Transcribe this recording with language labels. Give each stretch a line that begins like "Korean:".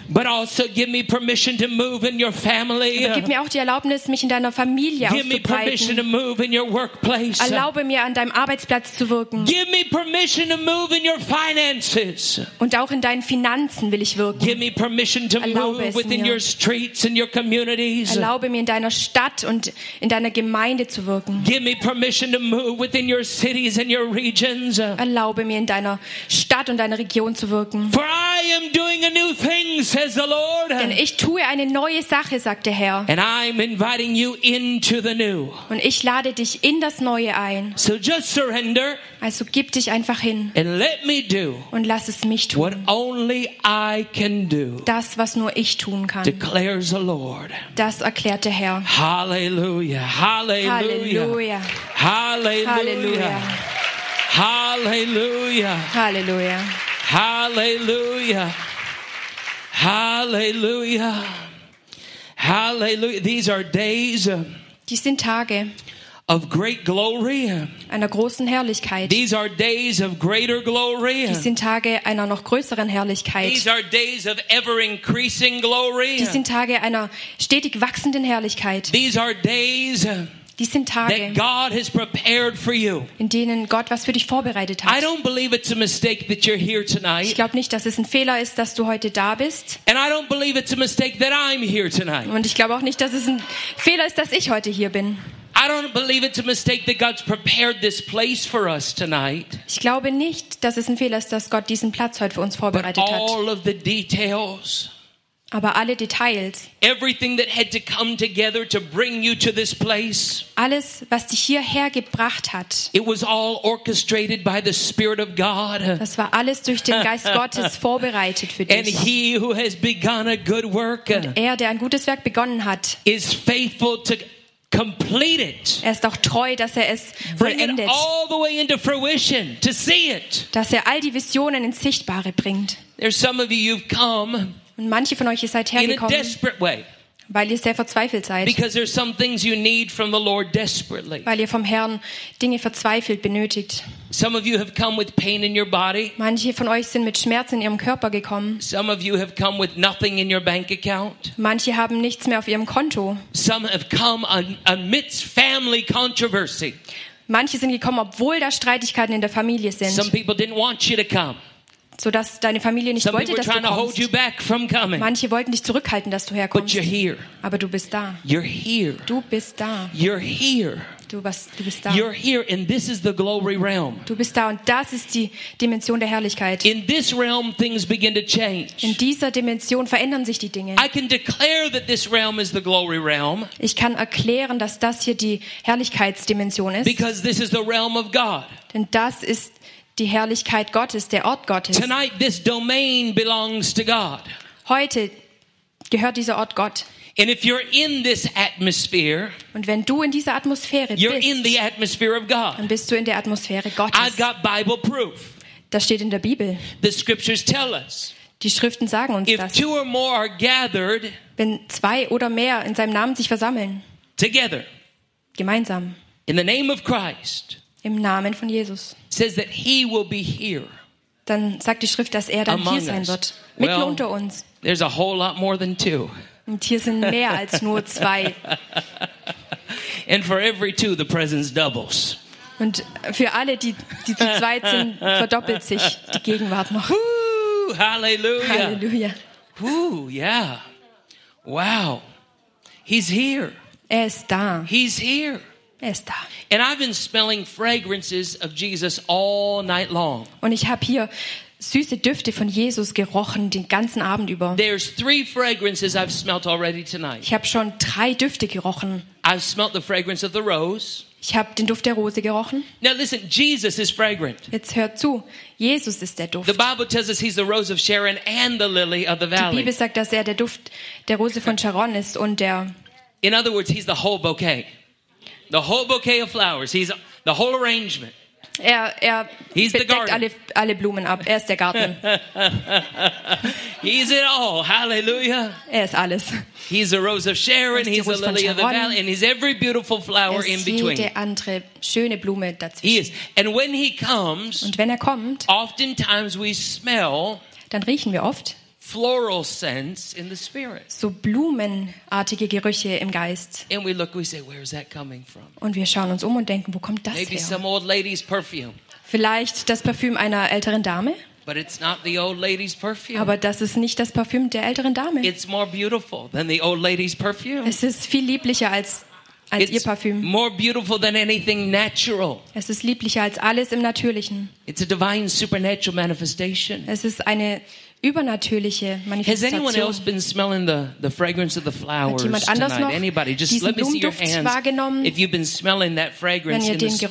English: But also give me permission to move in your family.
German: Aber gib mir auch die Erlaubnis, mich in deiner Familie
English: give
German: auszubreiten.
English: Give me permission to move in your workplace.
German: Erlaube mir, an deinem Arbeitsplatz zu wirken.
English: Give me permission to move in your finances.
German: Und auch in deinen Finanzen will ich wirken.
English: Give me permission to move within your streets and your communities.
German: Erlaube mir, in deiner Stadt und in deiner Gemeinde zu wirken.
English: Give me permission to move within your cities and your regions.
German: Erlaube mir, in deiner Stadt und deiner Region zu wirken.
English: For I am doing a new thing, says the Lord.
German: Denn ich tue eine neue Sache, sagt der Herr.
English: And I'm inviting you into the new.
German: Und ich lade dich in das Neue ein.
English: So just surrender.
German: Also gib dich einfach hin.
English: And let me do.
German: Und lass es mich tun.
English: What only I can do.
German: Das, was nur ich tun kann.
English: Declares the Lord.
German: Das erklärt der Herr. Hallelujah. Hallelujah. Hallelujah. Hallelujah. Hallelujah. Hallelujah. Hallelujah. Hallelujah. Hallelujah.
English: These are days
German: Dies sind Tage
English: of great glory.
German: Einer großen Herrlichkeit.
English: These are days of greater glory.
German: Dies sind Tage einer noch größeren Herrlichkeit.
English: These are days of ever increasing glory.
German: Dies sind Tage einer stetig wachsenden Herrlichkeit.
English: These are days
German: Dies sind Tage,
English: that God has prepared for you.
German: In denen Gott was für dich vorbereitet hat.
English: I don't believe it's a mistake that you're here tonight.
German: Ich glaube nicht, dass es ein Fehler ist, dass du heute da bist.
English: And I don't believe it's a mistake that I'm here tonight.
German: Und ich glaube auch nicht, dass es ein Fehler ist, dass ich heute hier bin.
English: I don't believe it's a mistake that God's prepared this place for us tonight.
German: Ich glaube nicht, dass es ein Fehler ist, dass Gott diesen Platz heute für uns vorbereitet
English: But
German: hat.
English: All of the details.
German: Aber alle Details,
English: everything that had to come together to bring you to this place,
German: alles, was dich hierher gebracht hat,
English: it was all orchestrated by the Spirit of God.
German: Das war alles durch den Geist Gottes vorbereitet für dich.
English: And he who has begun a good work,
German: Und er, der ein gutes Werk begonnen hat,
English: is faithful to complete it.
German: Er ist auch treu, dass er es vollendet.
English: Bring it all the way into fruition to see it.
German: Dass er all die Visionen ins Sichtbare bringt.
English: There's some of you you've come.
German: Und manche von euch, ihr seid hergekommen, weil ihr sehr verzweifelt seid.
English: Because there's some things you need from the Lord desperately.
German: Weil ihr vom Herrn Dinge verzweifelt benötigt.
English: Some of you have come with pain in your body.
German: Manche von euch sind mit Schmerzen in ihrem Körper gekommen.
English: Some of you have come with nothing in your bank account.
German: Manche haben nichts mehr auf ihrem Konto.
English: Some have come amidst family controversy.
German: Manche sind gekommen, obwohl da Streitigkeiten in der Familie sind.
English: Some people didn't want you to come.
German: So dass deine Familie nicht wollte, dass du kommst. Manche wollten dich zurückhalten, dass du herkommst.
English: But you're here.
German: Aber du bist da.
English: You're here.
German: Du bist da.
English: You're here.
German: Du bist da.
English: You're here, and this is the glory realm.
German: Du bist da, und das ist die Dimension der Herrlichkeit.
English: In this realm, things begin to change.
German: In dieser Dimension verändern sich die Dinge.
English: I can declare that this realm is the glory realm.
German: Ich kann erklären, dass das hier die Herrlichkeitsdimension ist.
English: Because this is the realm of God.
German: Denn das ist die Herrlichkeit Gottes, der Ort Gottes.
English: Tonight this domain belongs to God.
German: Heute gehört dieser Ort Gott.
English: And if you're in this atmosphere,
German: und wenn du in dieser Atmosphäre
English: you're
German: bist,
English: in the atmosphere of God.
German: Dann bist du in der Atmosphäre Gottes.
English: I've got Bible proof.
German: Das steht in der Bibel.
English: The scriptures tell us.
German: Die Schriften sagen uns
English: if
German: das.
English: Two or more are gathered,
German: wenn zwei oder mehr in seinem Namen sich versammeln,
English: together,
German: gemeinsam,
English: in the name of Christ,
German: im Namen von Jesus.
English: Says that he will be here.
German: Dann sagt die Schrift, dass er dann hier sein wird, mitten
English: well,
German: unter uns.
English: There's a whole lot more than two.
German: Und hier sind mehr als nur zwei.
English: And for every two, the presence doubles.
German: Und für alle, die zu zweit sind, verdoppelt sich die Gegenwart noch.
English: Ooh, hallelujah. Hallelujah. Ooh, yeah. Wow. He's here.
German: Er ist da.
English: He's here. And I've been smelling fragrances of Jesus all night long.
German: Und ich habe hier süße Düfte von Jesus gerochen den ganzen Abend über.
English: There's three fragrances I've smelt already tonight.
German: Ich habe schon drei Düfte gerochen.
English: I've smelt the fragrance of the rose.
German: Ich habe den Duft der Rose gerochen.
English: Now listen, Jesus is fragrant.
German: Jetzt hört zu, Jesus ist der Duft.
English: The Bible tells us he's the rose of Sharon and the lily of the valley.
German: Die Bibel sagt, dass er der Duft der Rose von Sharon ist und der.
English: In other words, he's the whole bouquet. The whole bouquet of flowers. He's the whole arrangement.
German: Er
English: He's the garden.
German: Alle Blumen ab. Er ist der Garten.
English: He's it all. Hallelujah.
German: Er ist alles.
English: He's the rose of Sharon. He's the lily of the valley. And he's every beautiful flower in between.
German: Er ist jede andere schöne Blume dazwischen.
English: He is. And when he comes,
German: und wenn er kommt,
English: oftentimes we smell,
German: dann riechen wir oft,
English: floral scents in the spirit.
German: So blumenartige Gerüche im Geist.
English: And we look, we say, where is that coming from?
German: Und wir schauen uns um und denken, wo kommt das
English: Maybe
German: her?
English: Maybe some old lady's perfume.
German: Vielleicht das Parfüm einer älteren Dame.
English: But it's not the old lady's perfume.
German: Aber das ist nicht das Parfüm der älteren Dame.
English: It's more beautiful than the old lady's perfume.
German: Es ist viel lieblicher als
English: it's
German: ihr Parfüm.
English: More beautiful than anything natural.
German: Es ist lieblicher als alles im Natürlichen.
English: It's a divine supernatural manifestation.
German: Es ist eine übernatürliche Manifestation.
English: Has anyone else been smelling the fragrance of the flowers tonight? Anybody? Just let me see your hands. If you've been smelling that fragrance in the spirit,